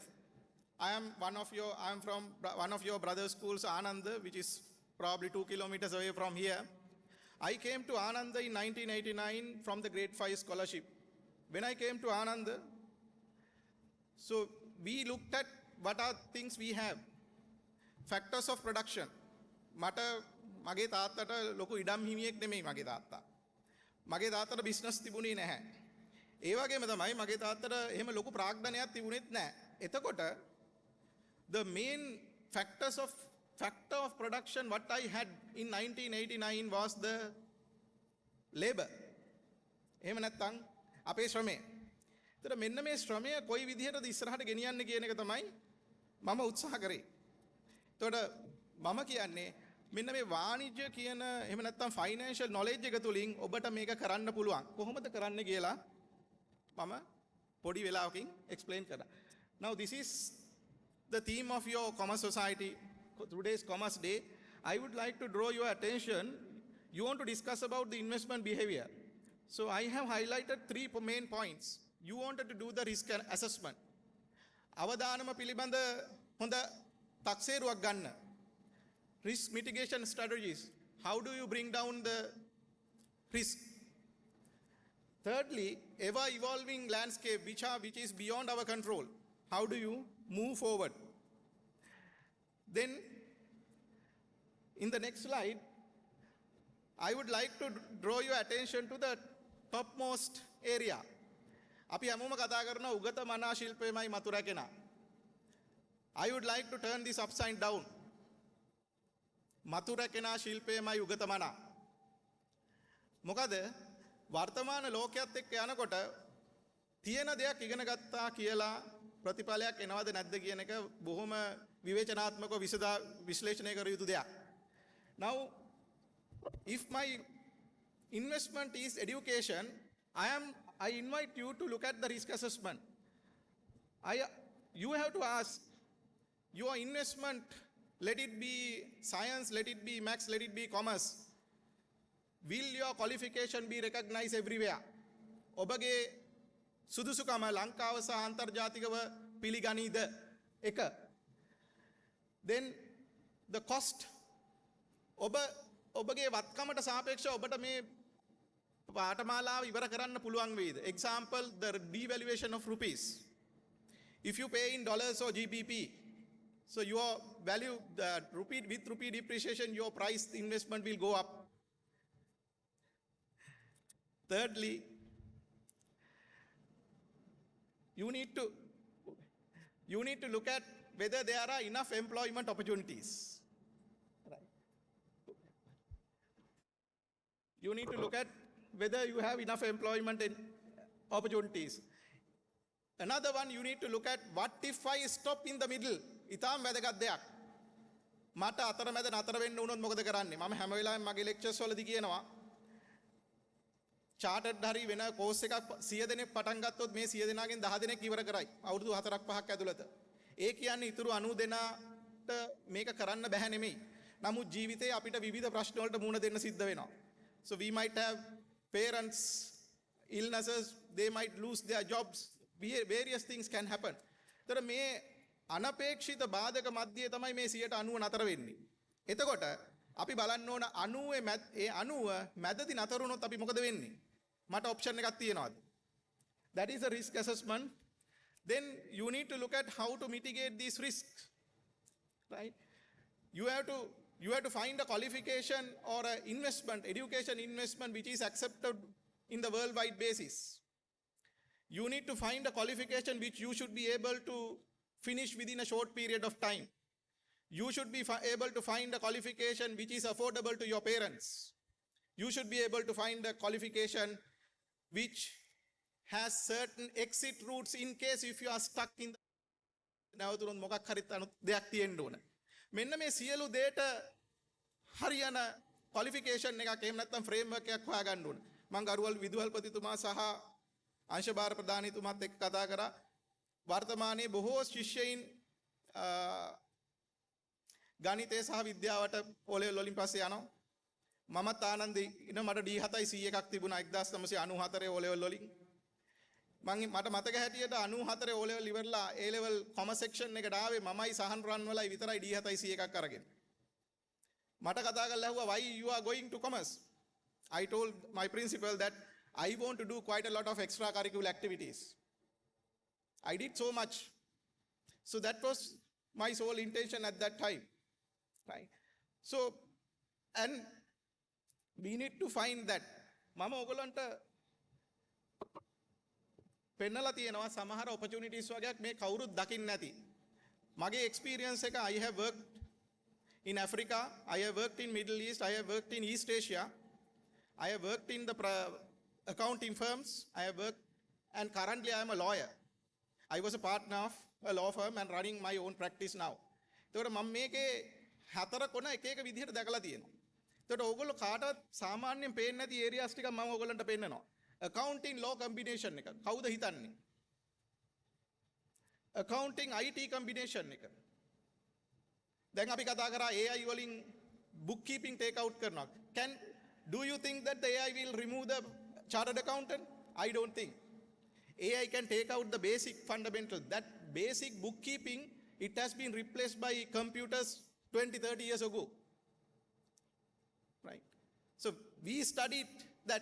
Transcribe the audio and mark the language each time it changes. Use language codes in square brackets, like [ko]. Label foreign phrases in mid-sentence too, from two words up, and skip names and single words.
[en] I am from one of your brother schools, Ananda, which is probably 2 kilometers away from here. I came to Ananda in 1989 from the grade 5 scholarship. When I came to Ananda, so we looked at what are things we have. Factors of production. [si] මට මගේ තාත්තට ලොකු ඉඩම් හිමියෙක් නෙමෙයි මගේ තාත්තා. මගේ තාත්තට බිස්නස් තිබුණේ නැහැ. ඒ වගේම තමයි මගේ තාත්තට එහෙම ලොකු ප්‍රාග්ධනයක් තිබුණෙත් නැහැ. [en] එතකොට the main factor of production what I had in 1989 was the labor. [si] එහෙම නැත්නම් අපේ ශ්‍රමය. ඒතර මෙන්න මේ ශ්‍රමය කොයි විදිහටද ඉස්සරහට ගෙනියන්නේ කියන එක තමයි මම උත්සාහ කරේ. එතකොට මම කියන්නේ මෙන්න මේ වාණිජ්‍ය කියන එහෙම නැත්නම් [en] financial knowledge [si] එක තුලින් ඔබට මේක කරන්න පුළුවන්. කොහොමද කරන්න කියලා මම පොඩි වෙලාවකින් එක්ස්ප්ලেইন කරා. [en] Now this is the theme of your commerce society, today's commerce day. I would like to draw your attention. You want to discuss about the investment behavior. So I have highlighted 3 main points. You wanted to do the risk assessment. [si] අවදානම පිළිබඳ හොඳ තක්සේරුවක් ගන්න. [en] Risk mitigation strategies. How do you bring down the risk? Thirdly, ever evolving landscape which is beyond our control. How do you move forward? Then in the next slide, I would like to draw your attention to the topmost area. [si] අපි හැමෝම කතා කරන උගත මනා ශිල්පයමයි මතු රැකෙන. [en] I would like to turn this upside down. [si] මතු රැකෙන ශිල්පයමයි උගත මනා. මොකද වර්තමාන ලෝකයේත් එක්ක යනකොට තියෙන දෙයක් ඉගෙන ගත්තා කියලා ප්‍රතිඵලයක් එනවද නැද්ද කියන එක බොහොම විවේචනාත්මකව විශ්ලේෂණය කර යුතු දෙයක්. [en] Now if my investment is education, I invite you to look at the risk assessment. You have to ask your investment, let it be science, let it be maths, let it be commerce. Will your qualification be recognized everywhere? [si] ඔබගේ සුදුසුකම ලංකාව සහ අන්තර්ජාතිකව පිළිගනීද? එක. [en] Then the cost. [si] ඔබගේ වත්කමට සාපේක්ෂව ඔබට මේ පාඨමාලාව ඉවර කරන්න පුළුවන් වේද? [en] Example, the devaluation of rupees. If you pay in dollars or GBP, so your value, with rupee depreciation, your price investment will go up. Thirdly, you need to look at whether there are enough employment opportunities. Right. You need to look at whether you have enough employment opportunities. Another one, you need to look at what if I stop in the middle. [si] ඉතාම වැදගත් දෙයක්. මට අතරමැද නතර වෙන්න වුණොත් මොකද කරන්නේ? මම හැම වෙලාවෙම මගේ ලෙක්චර්ස් වලදී කියනවා chartered හරි වෙන කෝස් එකක් 100 දෙනෙක් පටන් ගත්තොත් මේ 100 දෙනාගෙන් 10 දෙනෙක් ඉවර කරයි. අවුරුදු 4ක් 5ක් ඇතුළත. ඒ කියන්නේ ඊටු 90 දෙනාට මේක කරන්න බෑ නෙමෙයි. නමුත් ජීවිතේ අපිට විවිධ ප්‍රශ්න වලට මුහුණ දෙන්න සිද්ධ වෙනවා. [en] So we might have parents illnesses, they might lose their jobs, various things can happen. [si] තර මේ අනපේක්ෂිත බාධක මැද්දේ තමයි මේ 90 නතර වෙන්නේ. එතකොට අපි බලන්න ඕන 90 මැදදී නතර වුණොත් අපි මොකද වෙන්නේ? මට ඔප්ෂන් එකක් තියෙනවාද? [en] That is a risk assessment. Then you need to look at how to mitigate these risks. Right? You have to find a qualification or an investment, education investment which is accepted in the worldwide basis. You need to find a qualification which you should be able to finish within a short period of time. You should be able to find a qualification which is affordable to your parents. You should be able to find a qualification which has certain exit routes in case if you are stuck in the [si] නැවතුනොත් මොකක් හරි දෙයක් තියෙන්න ඕන. මෙන්න මේ සියලු දේට හරියන ක්වොලිෆිකේෂන් එකක් එහෙම නැත්නම් ෆ්‍රේම්වර්ක් එකක් හොයාගන්න ඕන. මම ගරුවල් විදුහල්පතිතුමා සහ අංශභාර ප්‍රධානීතුමාත් එක්ක කතා කරා. වර්තමානයේ බොහෝ ශිෂ්‍යයින් ගණිතය සහ විද්‍යාවට [en] O level [si] වලින් පස්සේ යනවා. මමත් ආනන්දේ ඉන මට D7යි C එකක් තිබුණා 1994 [en] O level [si] වලින්. මට මතක හැටියට 94 [en] O level [si] ඉවරලා [en] A level commerce section [si] එකට ආවේ මමයි සහන් රන්වලයි විතරයි D7යි C එකක් අරගෙන. මට කතා කරලා ඇහුවා [en] why you are going to commerce? I told my principal that I want to do quite a lot of extracurricular activities. I did so much. So that was my sole intention at that time. Right? So, and we need to find that. [si] මම ඔයගලන්ට පෙන්නලා තියෙනවා සමහර opportunities වගේක් මේ කවුරුත් දකින්නේ නැති. [en] මගේ experience එක I have worked in Africa, I have worked in Middle East, I have worked in East Asia, I have worked in the accounting firms, I have worked, and currently I am a lawyer. I was a partner of a law firm and running my own practice now. [si] එතකොට මම මේකේ හතර කොන එක එක විදිහට දැකලා තියෙනවා. එතකොට ඕගොල්ලෝ කාටවත් සාමාන්‍යයෙන් පේන්නේ නැති areas ටිකක් මම ඕගොල්ලන්ට පෙන්නනවා. [en] accounting law combination [si] එක. කවුද හිතන්නේ? [en] accounting IT combination [si] එක. දැන් අපි කතා කරා AI වලින් [en] bookkeeping take out [si] කරනවා. [en] Do you think that the AI will remove the chartered accountant? I don't think. AI can take out the basic fundamentals. That basic bookkeeping, it has been replaced by computers 20, 30 years ago. Right? So we studied that.